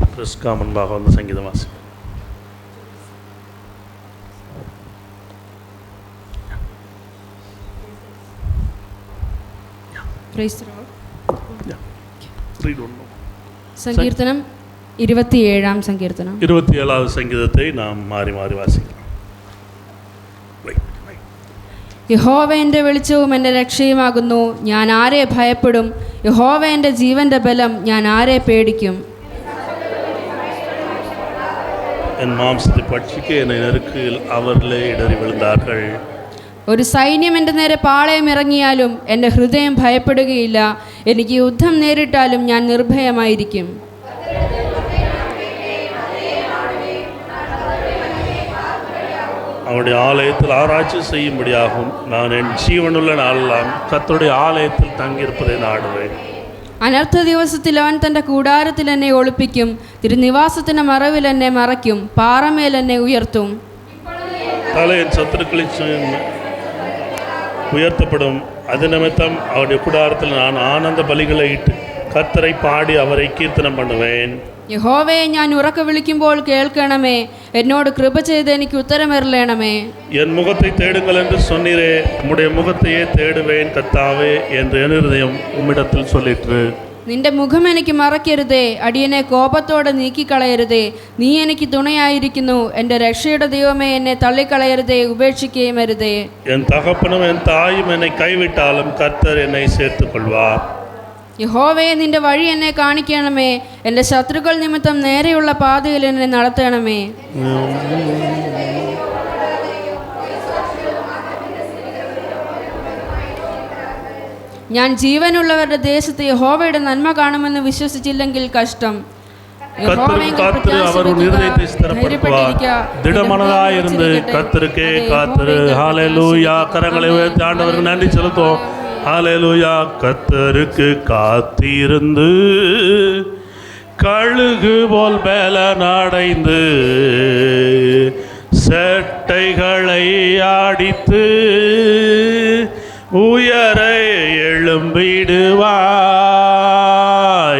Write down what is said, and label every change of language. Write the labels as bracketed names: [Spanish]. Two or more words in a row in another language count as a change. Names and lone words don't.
[Tamil] கிறிஸ்கா முன்பாக வந்து சங்கீதம் வாசி. [Malayalam] സങ്കീർത്തനം 27-ാം സങ്കീർത്തനം. 27வது സങ്കീതത്തെ നാം മാറി മാറി വാസിക്കണം. യഹോവ എൻ്റെ വെളിച്ചവും എൻ്റെ രക്ഷയുമാകുന്നു, ഞാൻ ആരെ ഭയപ്പെടും? യഹോവ എൻ്റെ ജീവൻ്റെ ബലം, ഞാൻ ആരെ പേടിക്കും? [Tamil] என் மாம்சத்தை பட்சிக்க என்னை நெருக்கில் அவர்களே இடறி விழுந்தார்கள். [Malayalam] ഒരു സൈന്യം എൻ്റെ നേരെ പാളയം ഇറങ്ങിയാലും എൻ്റെ ഹൃദയം ഭയപ്പെടുകയില്ല. എനിക്ക് യുദ്ധം നേരിട്ടാലും ഞാൻ നിർഭയമായിരിക്കും. [Tamil] அவருடைய ஆலயத்தில் ஆராய்ச்சி செய்யும்படியாகும். நான் என் ஜீவனுள்ள நாளெல்லாம் கர்த்தருடைய ஆலயத்தில் தங்கியிருப்பதை நாடுவேன். [Malayalam] അനർത്ഥ ദിവസത്തിൽ അവൻ തൻ്റെ കൂടാരത്തിൽ എന്നെ ഒളിപ്പിക്കും, തിരുനിവാസത്തിൻ്റെ മറവിൽ എന്നെ മറയ്ക്കും, പാറമേൽ എന്നെ ഉയർത്തും. [Tamil] தலை என் சத்துருக்களில் உயர்த்தப்படும். அது நிமித்தம் அவருடைய கூடாரத்தில் நான் ஆனந்த பலிகளை இட்டு கர்த்தரை பாடி அவரை கீர்த்தனம் பண்ணுவேன். [Malayalam] യഹോവയെ ഞാൻ ഉറക്ക വിളിക്കുമ്പോൾ കേൾക്കണമേ, എന്നോട് കൃപ ചെയ്ത് എനിക്ക് ഉത്തരമരുളണമേ. [Tamil] என் முகத்தை தேடுங்கள் என்று சொன்னீரே, உம்முடைய முகத்தையே தேடுவேன் கர்த்தாவே என்று என் இருதயம் உம்மிடத்தில் சொல்லிற்று. [Malayalam] നിന്റെ മുഖം എനിക്ക് മറക്കരുതേ, അടിയനെ കോപത്തോടെ നീക്കിക്കളയരുതേ. നീ എനിക്ക് തുണയായിരിക്കുന്നു, എൻ്റെ രക്ഷയുടെ ദൈവമേ, എന്നെ തള്ളിക്കളയരുതേ, ഉപേക്ഷിക്കുകയും അരുതേ. [Tamil] என் தகப்பனும் என் தாயும் என்னை கைவிட்டாலும் கர்த்தர் என்னை சேர்த்துக் கொள்வார். [Malayalam] യഹോവയെ നിന്റെ വഴി എന്നെ കാണിക്കണമേ, എൻ്റെ ശത്രുക്കൾ നിമിത്തം നേരെയുള്ള പാതയിൽ എന്നെ നടത്തണമേ. ഞാൻ ജീവനുള്ളവരുടെ ദേശത്ത് യഹോവയുടെ നന്മ കാണുമെന്ന് വിശ്വസിച്ചില്ലെങ്കിൽ കഷ്ടം. [Tamil] திடமனதாயிருந்து கர்த்தருக்கே காத்திரு. ஹல்லேலூயா. கரங்களை உயர்த்தி ஆண்டவருக்கு நன்றி செலுத்துவோம். ஹல்லேலூயா. கர்த்தருக்கு காத்திருந்து கழுகு போல் பலனடைந்து செட்டைகளை ஆடித்து உயர எழும்பிடுவாய்.